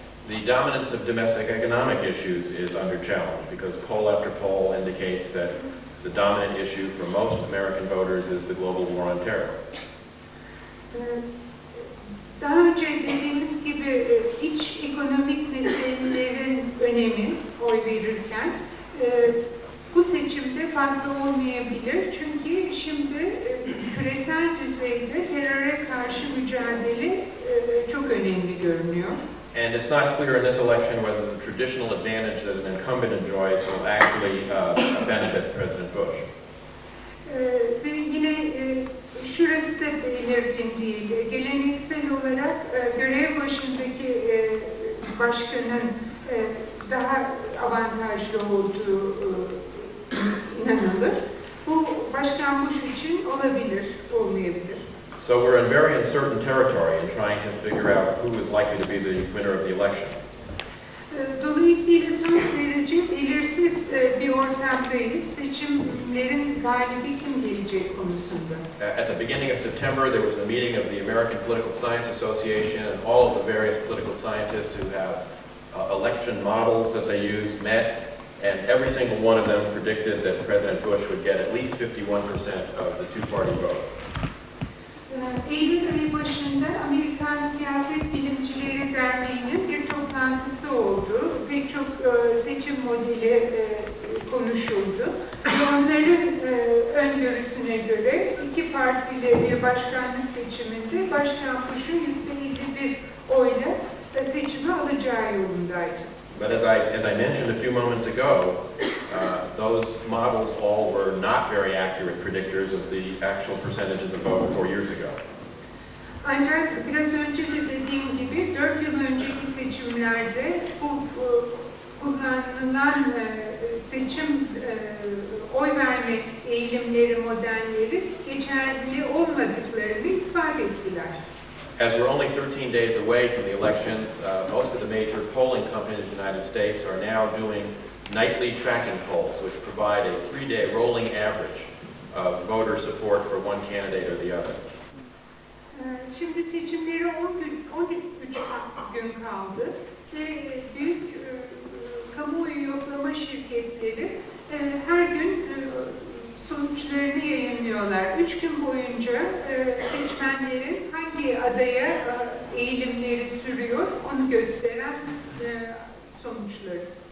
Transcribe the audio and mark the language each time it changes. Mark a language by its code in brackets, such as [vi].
[en] The dominance of domestic economic issues is under challenge because poll after poll indicates that the dominant issue for most American voters is the global war on terror. [tr] Daha önce dediğimiz gibi iç ekonomik meselelerin önemi oy verirken bu seçimde fazla olmayabilir. Çünkü şimdi küresel düzeyde teröre karşı mücadele çok önemli görünüyor. [en] And it's not clear in this election whether the traditional advantage that an incumbent enjoys will actually benefit President Bush. [tr] Ve yine şurası da belirgin değil. Geleneksel olarak görev başındaki başkanın daha avantajlı olduğu inanılır. Bu Başkan Bush için olabilir, olmayabilir. [en] So we're in very uncertain territory in trying to figure out who is likely to be the winner of the election. [tr] Dolayısıyla son derece belirsiz bir ortamdayız. Seçimlerin galibi kim gelecek konusunda. [en] At the beginning of September, there was a meeting of the American Political Science Association, and all of the various political scientists who have election models that they use met, and every single one of them predicted that President Bush would get at least 51% of the two-party vote. [tr] Eylül ayı başında Amerikan Siyaset Bilimcileri Derneği'nin bir toplantısı oldu. Pek çok seçim modeli konuşuldu. Onların öngörüsüne göre iki partili bir başkanlık seçiminde Başkan Bush'un %51 oyla seçimi alacağı yolundaydı. [en] But as I mentioned a few moments ago, those models all were not very accurate predictors of the actual percentage of the vote 4 years ago. [tr] Ancak biraz önce de dediğim gibi 4 yıl önceki seçimlerde bu kullanılan seçim oy verme eğilimleri, modelleri geçerli olmadıklarını ispat ettiler. [en] As we're only 13 days away from the election, most of the major polling companies in the United States are now doing nightly tracking polls, which provide a 3-day rolling average of voter support for one candidate or the other. [tr] Şimdi seçimlere 13 gün kaldı ve büyük kamuoyu yoklama şirketleri her gün sonuçlarını yayınlıyorlar. 3 gün boyunca seçmenlerin hangi adaya eğilimleri sürüyor onu gösteren sonuçları.